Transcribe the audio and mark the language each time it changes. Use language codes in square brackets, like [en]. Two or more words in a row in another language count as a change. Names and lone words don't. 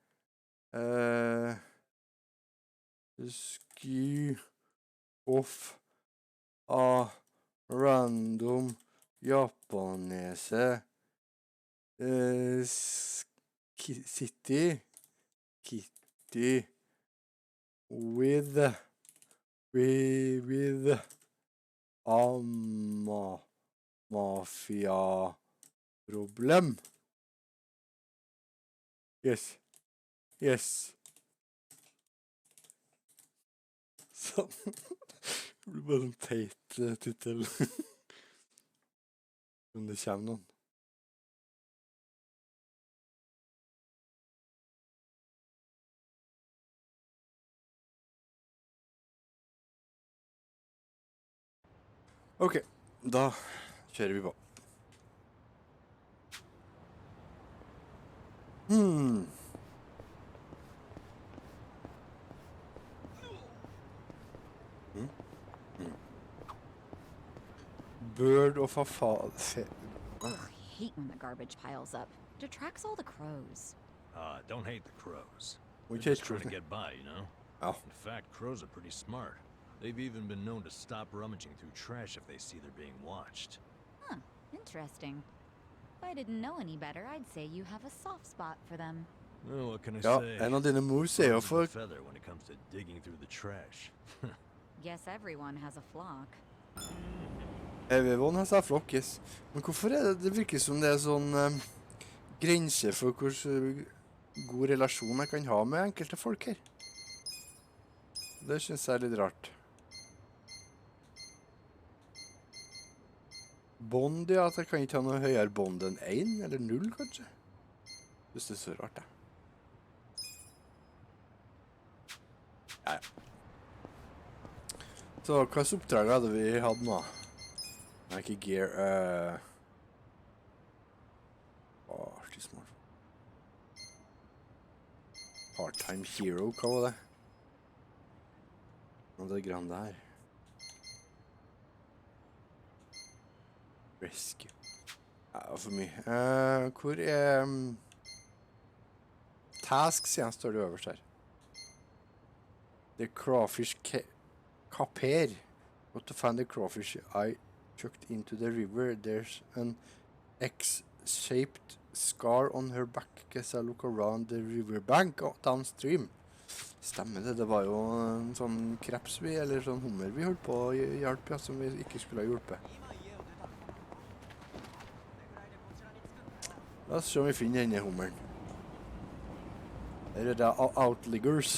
[en] sky of a random japanese city kitty with mafia problem. Yes. [no] Sånn. Det blir bare en teit titel. Om det kommer noen. Ok, da kjører vi på. [en] Bird of a Ugh, I hate when the garbage piles up. Detracts all the crows. Don't hate the crows. We They're just just trying to get by, you know? Oh. In fact, crows are pretty smart. They've even been known to stop rummaging through trash if they see they're being watched. Huh, interesting. If I didn't know any better, I'd say you have a soft spot for them. Well, what can I [no] Ja, [en] say? [no] en av dine moves er jo [en] Birds of for... a feather when it comes to digging through the trash. Guess everyone has a flock. Everyone has a flock, yes. [no] Men hvorfor er det, det virker som det er sånn grense for hvor god relasjon jeg kan ha med enkelte folk her. Det synes jeg er litt rart. Bond, ja, at jeg kan ikke ha noe høyere bond enn 1 eller 0, kanskje. Hvis det er så rart, det. Ja. Så hva slags oppdrag hadde vi hatt nå? Nei, ikke gear, artig smart. [en] Part-time hero, [no] hva var det? Og det grann der. Rescue. Ja, for mye. Hvor er... tasks, ja, står det øverst her. [en] The crawfish kaper. Got to find the crawfish I chucked into the river. There's an X-shaped scar on her back as I look around the riverbank downstream. [no] Stemmer det, det var jo en sånn kreps vi, eller sånn hummer vi holdt på å hjelpe, ja, som vi ikke skulle ha hjulpet. La oss se om vi finner denne hummeren. Her er det outliggers.